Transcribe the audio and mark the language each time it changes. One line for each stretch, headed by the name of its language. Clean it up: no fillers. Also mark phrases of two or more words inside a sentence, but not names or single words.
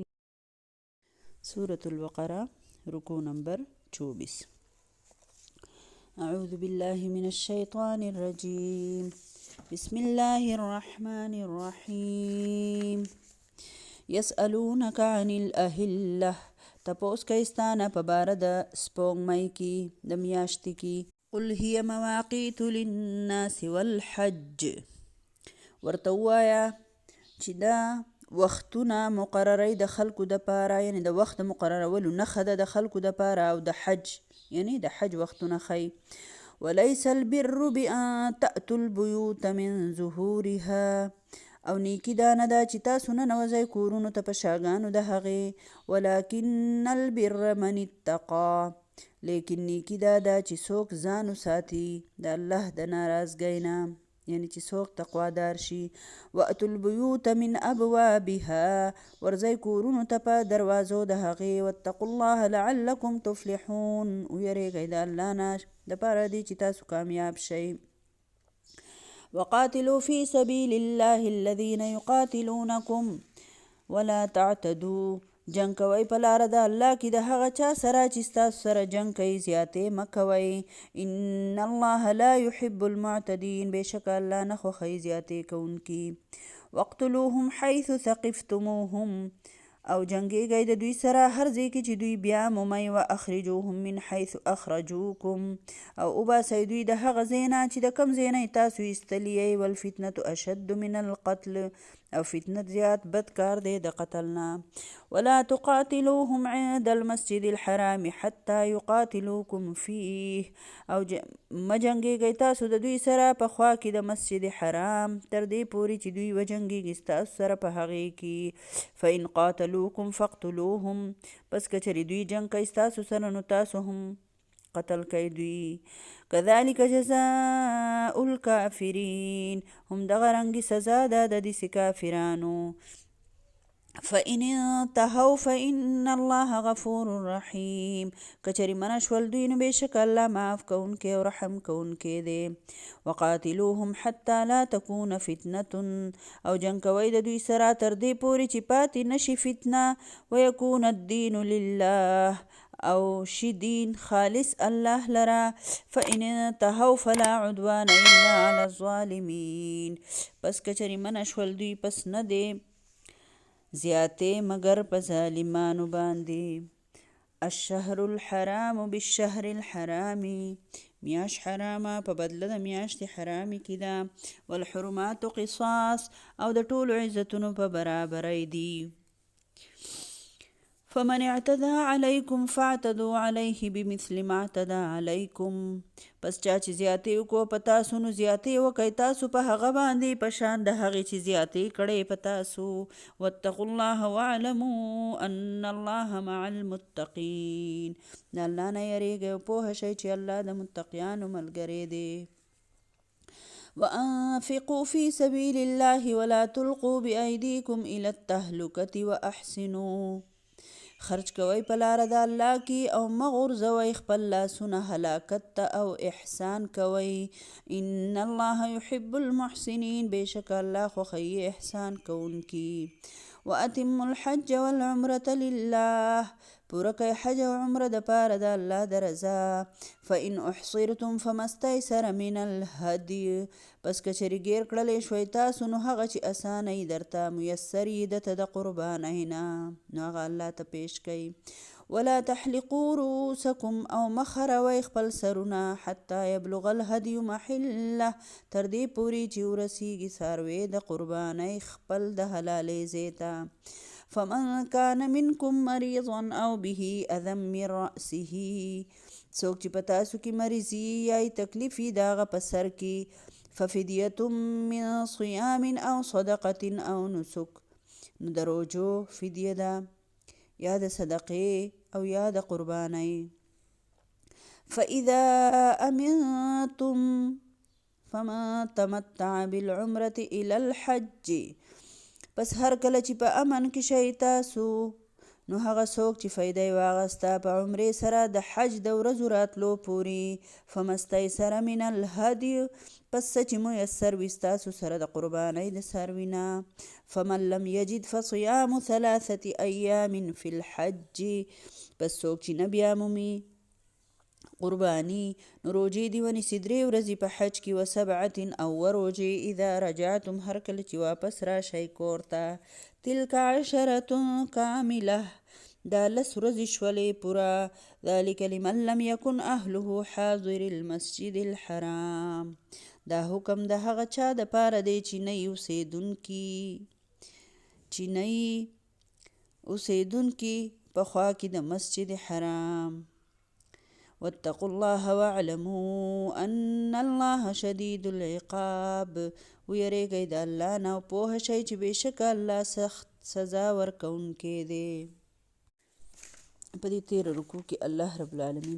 Arabic: سورة البقرة ركوع نمبر 24. أعوذ بالله من الشيطان الرجيم. بسم الله الرحمن الرحيم. يسألونك عن الأهلة.
Pashto: تپوس کایستانه په باره د سپوږمۍ کې د میاشتې کې.
Arabic: قل هي مواقیت للناس والحج.
Pashto: ورته ووایه چې دا وختونه مقرری د خلکو د پاره، یعنی د وخت مقررولو نښه ده د خلکو د پاره، او د حج یعنی د حج وختونه ښیي.
Arabic: وليس البر بأن تأتوا البيوت من ظهورها.
Pashto: او نیکی دا نه ده چې تاسو ننوځئ کورونو ته په شاګانو د هغې.
Arabic: ولکن البر من اتقا.
Pashto: لیکن نیکی دا ده چې څوک ځان وساتي د الله د ناراضګۍ نه، یعنی چې څوک تقوادار شي.
Arabic: واتوا البیوت من ابوابها.
Pashto: ورځئ کورونو ته په دروازو د هغې.
Arabic: واتقوا الله لعلکم تفلحون.
Pashto: ویریږئ د الله نه دپاره دې چې تاسو کامیاب شئ.
Arabic: وقاتلوا في سبيل الله الذين يقاتلونكم ولا تعتدوا.
Pashto: جنگ کوئ په لاره د الله کې د هغه چا سره چې ستاسو سره جنگ کوي، زیاتې مه کوئ.
Arabic: ان الله لا يحب المعتدين.
Pashto: بېشکه الله نه خوښوي زیاتې کوونکي.
Arabic: واقتلوهم حيث ثقفتموهم.
Pashto: او جنګیږئ د دوی سره هر ځای کې چې دوی بیا مومئ.
Arabic: واخرجوهم من حيث اخرجوکم.
Pashto: او وباسئ دوی د هغه ځای نه چې د کوم ځای نه تاسو ایستلي یئ.
Arabic: والفتنة اشد من القتل.
Pashto: او فتنه زیات بد کار دی د قتل نه.
Arabic: ولا تقاتلوهم عند المسجد الحرام حتى يقاتلوكم فيه.
Pashto: او مه جنګیږئ تاسو د دوی سره په خوا کې د مسجد حرام تر دې پورې چې دوی وجنګیږي ستاسو سره په هغې کې.
Arabic: فإن قاتلوكم فاقتلوهم.
Pashto: پس که چرې دوی جنګ کوي ستاسو سره نو تاسو هم قتل کوي دوی.
Arabic: كذلك جزاء الكافرين.
Pashto: هم دغه رنګي سزا ده د داسې کافرانو.
Arabic: فإن انتهوا فإن الله غفور رحيم.
Pashto: کچری منع شول دوی نو بېشک الله معاف کوونکی او رحم کوونکی دی.
Arabic: وقاتلوهم حتى لا تكون فتنة.
Pashto: او جنګ کوئ د دوی سره تر دې پورې چې پاتې نشي فتنه.
Arabic: ويكون الدين لله.
Pashto: او شي دین خالص الله لرا.
Arabic: فإن انتهوا فلا عدوان إلا على الظالمين.
Pashto: پس کچری منع شول دوی پس نه دی زیاتې مگر په ظالمانو باندې.
Arabic: الشهر الحرام بالشهر الحرام.
Pashto: میاش حرامه په بدله د میاشتې حرامې کې ده.
Arabic: والحرمات قصاص.
Pashto: او د ټولو عزتونو په برابرۍ دي.
Arabic: فمن اعتدى عليكم فاعتدوا عليه بمثل ما اعتدى عليكم.
Pashto: پس چا چې زیاتې وکړو په تاسو نو زیاتې وکئ تاسو په هغه باندې په شان د هغې چې زیاتې کړی په تاسو.
Arabic: واتقوا الله واعلموا ان الله مع المتقين.
Pashto: د الله نه یریږئ او پوهه شئ چې الله د متقیانو ملګری دی.
Arabic: وأنفقوا في سبيل الله ولا تلقوا بأيديكم إلى التهلكة وأحسنوا.
Pashto: خرج کوئ په لاره د الله کې او مه غورځوئ خپل لاسونه هلاکت ته، او احسان کوئ.
Arabic: ان الله يحب المحسنين.
Pashto: بېشکه الله خوښوي احسان کوونکي.
Arabic: وأتموا الحج والعمرة لله.
Pashto: پوره کئ حج او عمره د پاره د الله د رضا.
Arabic: فإن احصرتم فما استيسر من الهدي.
Pashto: پس که چرې ګیر کړلی شوئ تاسو نو هغه چې اسانه یې درته میسر یې درته د قربانۍ نه نو هغه الله ته پیش کئ.
Arabic: ولا تحلقوا رؤوسکم.
Pashto: او مه خروئ خپل سرونه.
Arabic: حتی یبلغ الهدي محله.
Pashto: تر دې پورې چې ورسیږي څاروی د قربانۍ خپل د حلالۍ ځای ته.
Arabic: فمن كان منكم مريضا او به اذى من رأسه.
Pashto: څوک چې په تاسو کې مریضي یا تکلیف یې د هغه په سر کې.
Arabic: ففدیة من صيام او صدقة او نسک.
Pashto: نو د روژو فدیه ده یا د صدقې او یا د قربانۍ.
Arabic: فإذا أمنتم فمن تمتع بالعمرة إلى الحج.
Pashto: پس هر کله چې په امن کې شئ تاسو نو هغه څوک چې فایده یې واغسته په عمرې سره د حج د ورځو راتلو پورې
Arabic: فمستیسر من الهدي
Pashto: پس څه چې میسر وي ستاسو سره د قربانۍ د څاروي نه
Arabic: فمن لم یجد فصیام 3 ایام فی الحج
Pashto: پس څوک چې نه بیا مومي قربانی نو روجې دې ونیسي 3 ورځې په حج کې و7 او روجې
Arabic: اذا رجعتم
Pashto: هر کله چې واپس راشئ کور ته
Arabic: تلک 10 کامله
Pashto: دا 10 ورځې شولې پوره
Arabic: ذلک لمن لم یکن اهله حاضر المسجد الحرام
Pashto: دا حکم د هغه چا د پاره دی چې نه اوسېدونکي په خوا کې د مسجد حرام
Arabic: واتقوا الله واعلموا ان الله شدید العقاب
Pashto: ویریږئ د الله نه او پوه شئ چې بېشکه الله سخت سزا ورکوونکی دی په دې تېره رکوع کې الله
Arabic: رب العالمین